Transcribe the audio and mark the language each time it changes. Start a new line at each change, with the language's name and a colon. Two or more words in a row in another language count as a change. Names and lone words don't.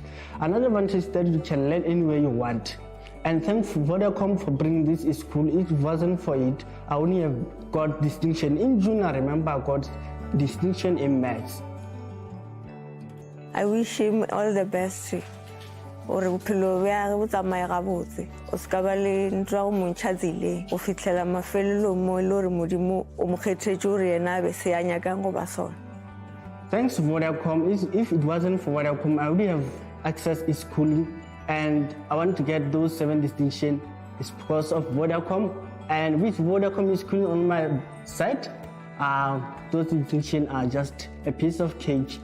English: Another advantage is that you can learn anywhere you want. And thanks to Vodacom for bringing this to school. If it wasn't for it, I only have got distinction. In June, I remember I got distinction in maths. I wish him all the best.
Northern Sotho: Or bophelo bja bo tsamaye gabotse o ska ba le ntwa go montšhatsile go fitlhela mafelelong mo e le gore modimo o mo kgethetse gore yena a be se a nyakang go ba sona.
English: Thanks to Vodacom. If it wasn't for Vodacom, I would have access to schooling, and I want to get those 7 distinctions. It's because of Vodacom, and with Vodacom schooling on my side, those distinctions are just a piece of cake.